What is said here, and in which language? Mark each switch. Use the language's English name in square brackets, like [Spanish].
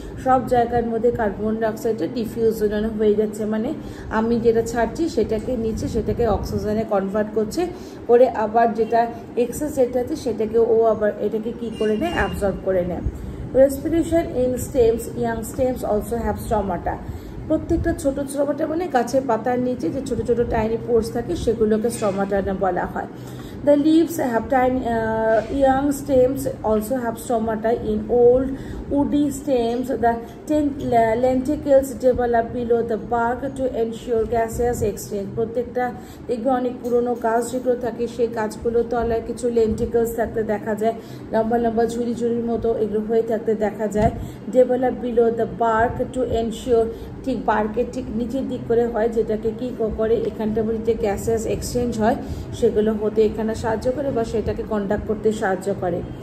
[Bangla] সব জায়গার মধ্যে কার্বন ডাইঅক্সাইডটা ডিফিউজ হয়ে যাচ্ছে, মানে আমি যেটা ছাড়ছি সেটাকে নিচে সেটাকে অক্সিজেনে কনভার্ট করছে, করে আবার যেটা এক্সেস যেটা আছে সেটাকে ও আবার এটাকে কি করে নেয়, অ্যাবজর্ব করে নেয়। [English] Respiration in stems, young stems also have stomata. [Bangla] প্রত্যেকটা ছোট স্ট্রমাটা মানে গাছের পাতার নিচে যে ছোট ছোট টাইনি পোর্স থাকে সেগুলোকে স্ট্রমাটা বলা হয়। [English] The leaves have tiny young stems, also have stomata. In old woody stems, the lenticles develop below the bark to ensure gaseous exchange. [Bangla] প্রত্যেকটা দেখবে অনেক পুরনো গাছ যেগুলো থাকে সেই গাছগুলোর তলায় কিছু লেন্টিকলস থাকতে দেখা যায়, লম্বা লম্বা ঝুড়ি ঝুড়ির মতো এগুলো হয়ে থাকতে দেখা যায়। [English] develop below the bark to ensure, [Bangla] ঠিক বার্কের ঠিক নিচের দিক করে হয়, যেটাকে কি করে এখানটা যে গ্যাসেস এক্সচেঞ্জ হয় সেগুলো হতে এখানে সাহায্য করে বা সেটাকে কন্ডাক্ট করতে সাহায্য করে।